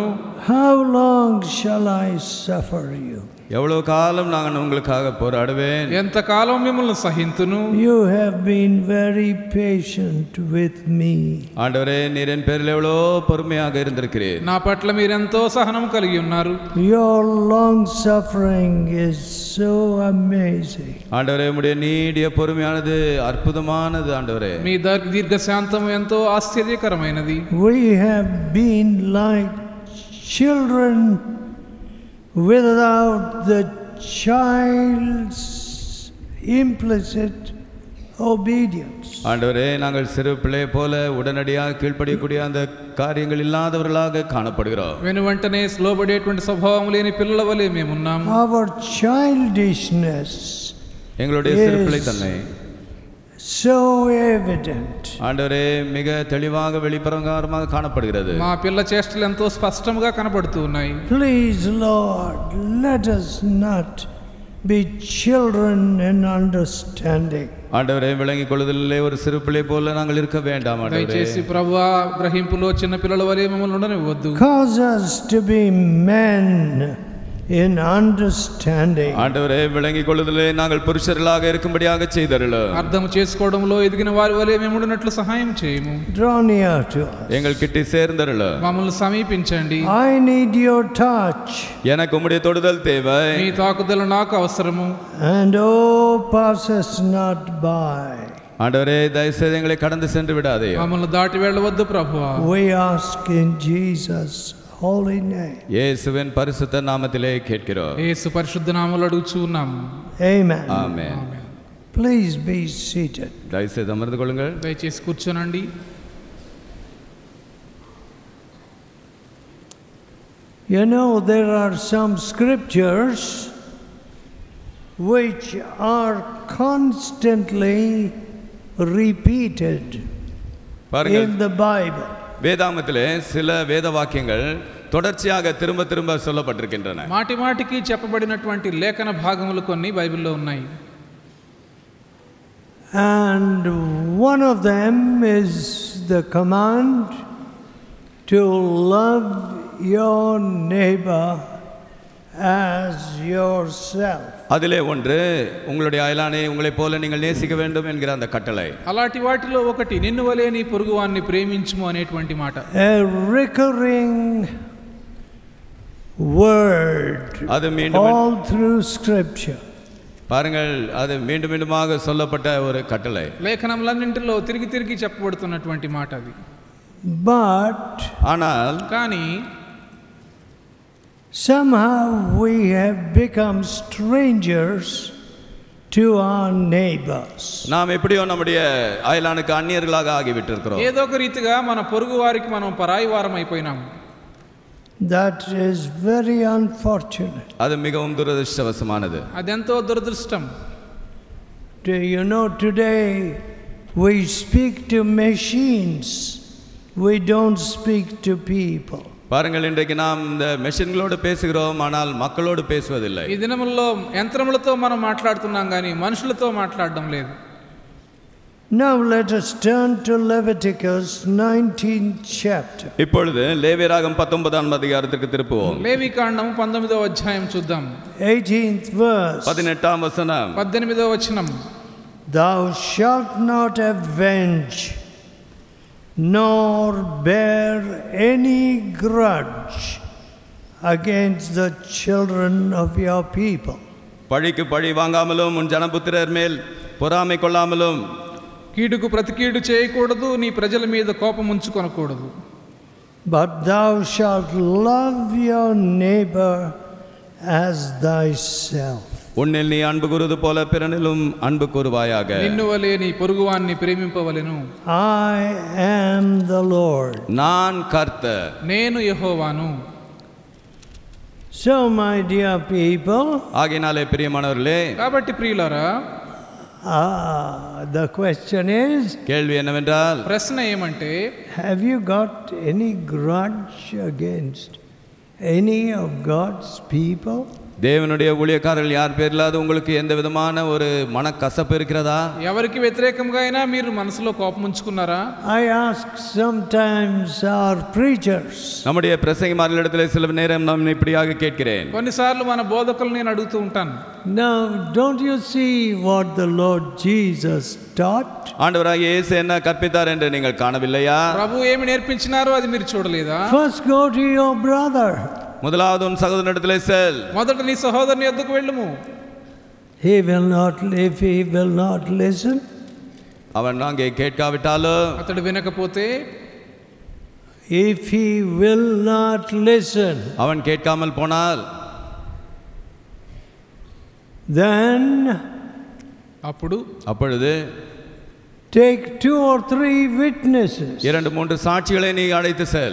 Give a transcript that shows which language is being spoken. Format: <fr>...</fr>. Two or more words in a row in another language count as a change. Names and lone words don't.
<en>How long shall I suffer you?</en> <ta>எவ்வளவு காலம் நான் உங்களுக்காக போராடுவேன்?</ta> <te>ఎంత కాలం మిమ్మల్ని సహింతును?</te> <en>You have been very patient with me.</en> <ta>ஆண்டவரே, நீர் என் பேரில் எவ்வளோ பொறுமையாக இருந்திருக்கிறீர்.</ta> <te>నా పట్ల మీరెంతో సహనం కలిగి ఉన్నారు.</te> <en>Your long suffering is so amazing.</en> <ta>ஆண்டவரே, உம்முடைய நீடிய பொறுமையானது அற்புதமானது. ஆண்டவரே,</ta> <te>మీ దీర్ఘశాంతం ఎంతో ఆశ్చర్యకరమైనది.</te> <en>We have been like children without the child's implicit obedience.</en> <ta>ஆண்டவரே, நாங்கள் சிறு பிள்ளை போல உடனடியாக கீழ்ப்படியக்கூடிய அந்த காரியங்கள் இல்லாதவர்களாக காணப்படுகிறோம்.</ta> <te>వెను వెంటనే లోబడేటువంటి స్వభావం లేని పిల్లల వలె మేమున్నాం.</te> <en>Our childishness</en> <ta>எங்களுடைய சிறு பிள்ளை தன்மை</ta> <en>so evident.</en> <ta>ஆண்டவரே, மிக தெளிவாக வெளிப்பிரகாரமாக காணப்படுகிறது.</ta> <te>మా పిల్ల చేష్టలు ఎంతో స్పష్టంగా కనబడుతూ ఉన్నాయి.</te> <en>Please Lord, let us not be children in understanding.</en> <ta>ஆண்டவரே, விளங்கிக் கொள்ளுதலிலே ஒரு சிறு பிள்ளை போல நாங்கள் இருக்க வேண்டாம். ஆண்டவரே,</ta> <te>దయచేసి ప్రభువా, గ్రహింపులో చిన్న పిల్లల వలె మమ్మల్ని ఉండనివ్వద్దు.</te> <en>Cause us to be men in understanding.</en> <ta>ஆண்டவரே, விளங்கிக் கொள்ளுதலே நாங்கள் புருஷர்களாக இருக்கும்படியாக செய்தருளும்.</ta> <te>అర్థం చేసుకోవడంలో ఎదిగిన వారి వలె మేము ఉండినట్లు సహాయం చేయము.</te> <en>Draw near to us.</en> <ta>எங்கள் கிட்டி சேர்ந்தருளும்.</ta> <te>మమ్మల్ని సమీపించండి.</te> <en>I need your touch.</en> <ta>எனக்கு உம்முடைய தொடுதல் தேவை.</ta> <te>మీ తాకుదల నాకు అవసరము.</te> <en>And oh, pass us not by.</en> <ta>ஆண்டவரே, தயவுசெய்து எங்களை கடந்து சென்று விடாதே.</ta> <te>మమ్మల్ని దాటి వెళ్ళవద్దు ప్రభువా.</te> <en>We ask in Jesus' holy name.</en> <ta>இயேசுவின் பரிசுத்த நாமத்திலே கேட்கிறோம்.</ta> <te>యేసు పరిశుద్ధ నామములో అడుగుచున్నాము.</te> <en>Amen.</en> <ta>ஆமென்.</ta> <en>Please be seated.</en> <ta>தயவுசெய்து அமர்ந்து கொள்ளுங்கள்.</ta> <te>దయచేసి కూర్చోనండి.</te> <en>You know, there are some scriptures which are constantly repeated in the Bible.</en> <ta>வேதாகமத்திலே சில வேத வாக்கியங்கள் தொடர்ச்சியாக திரும்ப திரும்ப சொல்லப்பட்டிருக்கின்றன.</ta> <te>మాటి మాటికి చెప్పబడినటువంటి లేఖన భాగములు కొన్ని బైబిల్లో ఉన్నాయి.</te> <en>And one of them is the command to love your neighbor as yourself.</en> <ta>அதிலே ஒன்று உங்களுடைய அயலானை உங்களைப் போல நீங்கள் நேசிக்க வேண்டும் என்கிற அந்த கட்டளை.</ta> <te>అలాంటి వాటిలో ఒకటి నిన్ను వలె నీ పొరుగువాన్ని ప్రేమించుము అనేటువంటి మాట.</te> <en>A recurring word all through scripture.</en> <ta>பாருங்கள், அது மீண்டும் மீண்டுமாக சொல்லப்பட்ட ஒரு கட்டளை.</ta> <te>లేఖనములన్నింటిలో తిరిగి తిరిగి చెప్పబడుతున్నటువంటి మాట అది.</te> <en>But</en> <ta>ஆனால்</ta> <te>కానీ</te> <en>somehow we have become strangers to our neighbors.</en> <ta>நாம் எப்படியோ நம்முடைய அயலானுக்கு அந்நியர்களாக ஆகிவிட்டிருக்கிறோம்.</ta> <te>ఏదో ఒక రీతిగా మన పొరుగు వారికి మనం పరాయి వారం అయిపోయినాము.</te> <en>That is very unfortunate.</en> <ta>அது மிகவும் துரதிர்ஷ்டவசமானது.</ta> <te>అదెంతో దురదృష్టం.</te> <en>Do you know, today we speak to machines, we don't speak to people.</en> <ta>பாருங்கள், இன்றைக்கு நாம் இந்த மெஷின்களோடு பேசுகிறோம், ஆனால் மக்களோடு பேசுவதில்லை.</ta> <te>ఈ దినముల్లో యంత్రములతో మనం మాట్లాడుతున్నాం కానీ మనుషులతో మాట్లాడడం లేదు.</te> <en>Now let us turn to Leviticus 19th chapter.</en> <ta>இப்பொழுது லேவியராகமம் 19ஆம் அதிகாரத்திற்கு திருப்புவோம்.</ta> <te>లేవికాండం 19వ అధ్యాయం చూద్దాం.</te> <en>18th verse.</en> <ta>18ஆம் வசனம்.</ta> <te>18వ వచనం.</te> <en>Thou shalt not avenge nor bear any grudge against the children of your people.</en> <ta>பழிக்கு பழி வாங்காமலும் உன் ஜனபுத்திரர் மேல் பொறாமை கொள்ளாமலும்,</ta> <te>కీడుకు ప్రతి కీడు చేయకూడదు, నీ ప్రజల మీద కోపం ఉంచుకొనకూడదు.</te> <en>But thou shalt love your neighbor as thyself.</en> <ta>உன்னில் நீ அன்பு கூறுவது போல பிறனிலும் அன்பு கூறுவாயாக.</ta> <te>నిన్ను వలె నీ పొరుగువాన్ని ప్రేమింపవలెను.</te> <en>I am the Lord.</en> <ta>நான் கர்த்தர்.</ta> <te>నేను యెహోవాను.</te> <en>So my dear people,</en> <ta>ஆகையினாலே பிரியமானவர்களே,</ta> <te>కాబట్టి ప్రియులారా,</te> <en>the question is,</en> <ta>கேள்வி என்னவென்றால்,</ta> <te>ప్రశ్న ఏమంటే,</te> <en>have you got any grudge against any of God's people?</en> <ta>தேவனுடைய ஊழியக்காரர்கள் யார் பேரிலாவது உங்களுக்கு எந்த விதமான ஒரு மனக்கசப்பு இருக்கிறதா?</ta> <te>ఎవరికి వ్యతిరేకంగా అయినా మీరు మనసులో కోపం ఉంచుకున్నారా?</te> <en>I ask sometimes our preachers.</en> <ta>நம்முடைய பிரசங்கிமார்களிடத்திலே சில நேரம் நான் இப்படியாக கேட்கிறேன்.</ta> <te>కొన్నిసార్లు మన బోధకులను నేను అడుగుతూ ఉంటాను.</te> <en>Now don't you see what the Lord Jesus taught?</en> <ta>ஆண்டவராகிய இயேசு என்ன கற்பித்தார் என்று நீங்கள் காணவில்லையா?</ta> <te>ప్రభు ఏమి నేర్పించినారో అది మీరు చూడలేదా?</te> <en>First go to your brother.</en> <ta>முதலாவது உன் சகோதரனிடத்திலே செல்.</ta> <te>మొదట నీ సహోదరుని యొద్దకు వెళ్ళుము.</te> <en>If he will not listen,</en> <ta>அவன் அங்கே கேட்காவிட்டாலும்,</ta> <te>అతడు వినకపోతే,</te> <en>if he will not listen,</en> <ta>அவன் கேட்காமல் போனால்,</ta> <en>then</en> <ta>அப்பொழுது</ta> <en>take 2 or 3 witnesses.</en> <ta>2-3 சாட்சிகளை நீ அழைத்து செல்.</ta>